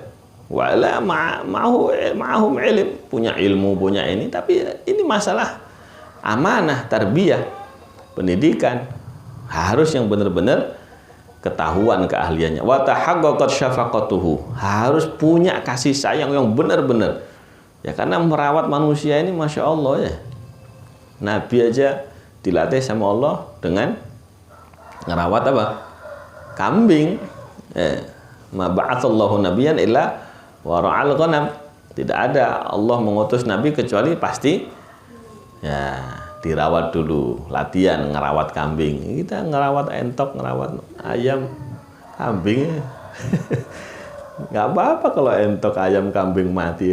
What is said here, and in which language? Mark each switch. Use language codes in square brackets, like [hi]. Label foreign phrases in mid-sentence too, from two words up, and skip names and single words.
[ar] ولا معهم علم, [id] punya ilmu, punya ini, tapi ini masalah amanah, tarbiyah, pendidikan harus yang benar-benar ketahuan keahliannya. [ar] وتحققت شفقته, [id] harus punya kasih sayang yang benar-benar. Ya karena merawat manusia ini [ar] ما شاء الله [id] ya. Nabi aja dilatih sama Allah dengan ngerawat apa? Kambing. [ar] ما بعث الله نبيا إلا وراء الغنم. [id] Tidak ada Allah mengutus nabi kecuali pasti ya dirawat dulu, latihan ngerawat kambing. Kita ngerawat entok, ngerawat ayam, kambing. Nggak apa-apa kalau entok ayam kambing mati.